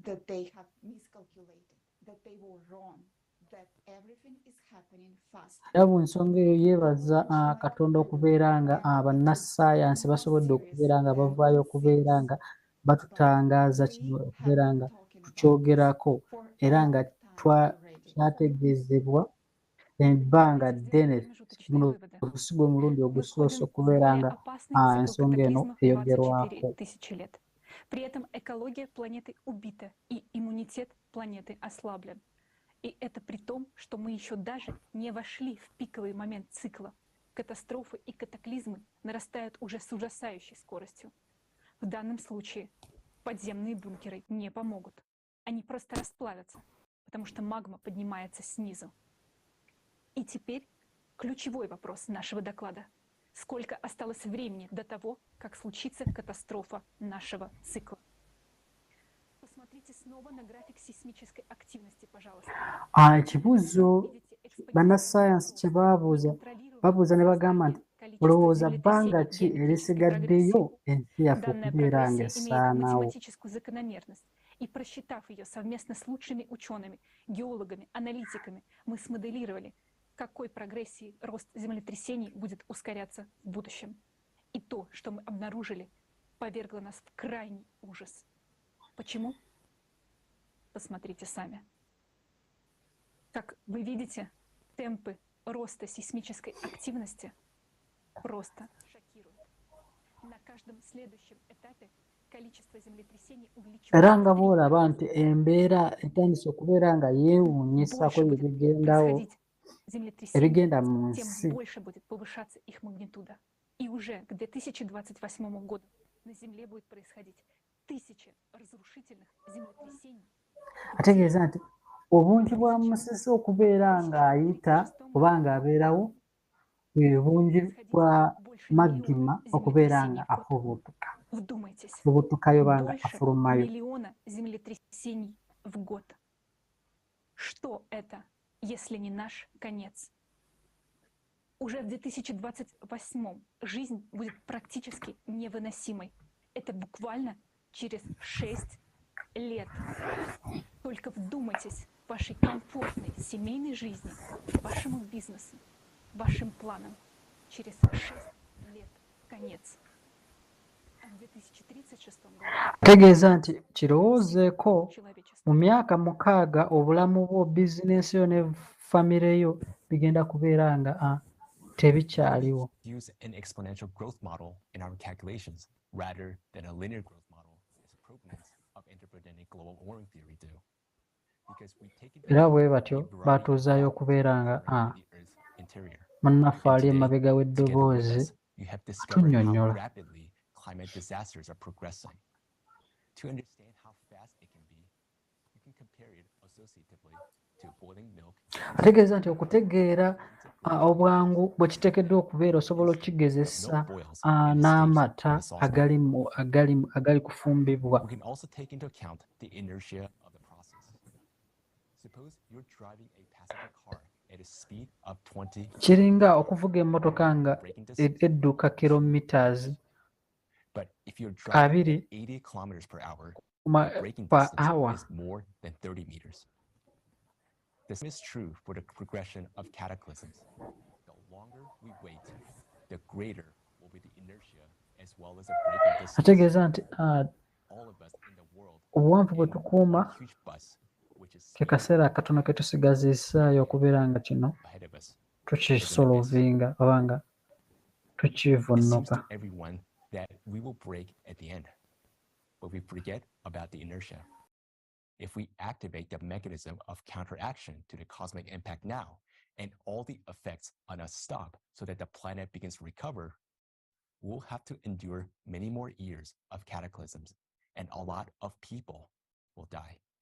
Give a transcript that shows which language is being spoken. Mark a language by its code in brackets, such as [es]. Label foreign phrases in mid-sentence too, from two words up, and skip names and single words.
[lg] Era bw'ensonga eyo yeebaza Katonda okubeera nga bannassaayansi basobodde okubeera nga bavaayo okubeera nga batutangaaza kino okubeera nga tukyogerako era nga kyategeezebwa ebbanga ddene guno ogusigo omulundi ogusoose okubeera nga ensonga eno eyogerwako. [ru] При этом экология планеты убита и иммунитет планеты ослаблен. И это при том, что мы еще даже не вошли в пиковый момент цикла. катастрофы и катаклизмы нарастают уже с ужасающей скоростью. В данном случае подземные бункеры не помогут. Они просто расплавятся, потому что магма поднимается снизу. И теперь ключевой вопрос нашего доклада. Сколько осталось времени до того, как случится катастрофа нашего цикла? Посмотрите снова на график сейсмической активности, пожалуйста. [lg] Ekibuuzo bannassaayansi kye babuuza ne bagamba nti olowooza bbanga ki erisigaddeyo ensi yaffe okubeera ng'essaanawo. [ru] И просчитав ее совместно с лучшими учеными, геологами, аналитиками, мы смоделировали, какой прогрессии рост землетрясений будет ускоряться в будущем. И то, что мы обнаружили, повергло нас в крайний ужас. Почему? Посмотрите сами. Как вы видите, темпы роста сейсмической активности просто шокируют. На каждом следующем этапе количество землетрясений увеличивается. [lg] Era nga bw'olaba nti embeera etandise okubeera nga yeewuunyisako ebigenda mu nsi. [ru] Тем больше будет повышаться их магнитуда. И уже к 2028 году на Земле будет происходить 1000 разрушительных землетрясений. [lg] Ategeeza nti obungi bwa musisi okubeera ng'ayita oba ng'abeerawo bwe bungi bwa magima okubeera nga afubuutuka. Afubuutukayo oba nga afulumayo. [ru] Миллиона землетрясений в год. Что это, если не наш конец? Уже в 2028 жизнь будет практически невыносимой. Это буквально через 6 лет. Только вдумайтесь в вашей комфортной семейной жизни, вашему бизнесу, вашим планам. Через 6 лет конец. А в 2036 году... [lg] Tegeeza nti kirowoozeeko mu myaka 6 obulamu bwo, bizinensi yo ne famire yo bigenda kubeera nga tebikyaliwo. [en] Use an exponential growth model in our calculations rather than a linear growth model as proponents of interpreting global warming theory do. Because we take [lg] Era bwe batyo batuuzaayo okubeera nga munnaffe ali emabega w'eddoboozi tunnyonnyola. [en] Climate disasters are progressing. To understand how fast it can be, you can compare it associatively to boiling milk. [lg] Ategeeza nti okutegeera obwangu bwe kiteekeddwa okubeera osobola okigezesa n'amata agali kufumbibwa. [en] We can also take into account the inertia of the process. Suppose you're driving a passenger car at a speed of 20. [lg] Kiringa okuvuga emmotoka nga edduka kilometers [en] But if you're driving 80 kilometers per hour, the braking distance is more than 30 meters. This is true for the progression of cataclysms. The longer we wait, the greater will be the inertia as well as the braking distance. [lg] Ategeeza nti [en] All of us in the world [lg] obuwanvu bwe tukuuma ke kaseera akatono ke tusigazisaayo okubeera nga kino tukisolovinga oba nga tukivunnuka. [en] That we will break at the end, but we forget about the inertia. If we activate the mechanism of counteraction to the cosmic impact now, and all the effects on us stop so that the planet begins to recover, we'll have to endure many more years of cataclysms, and a lot of people will die.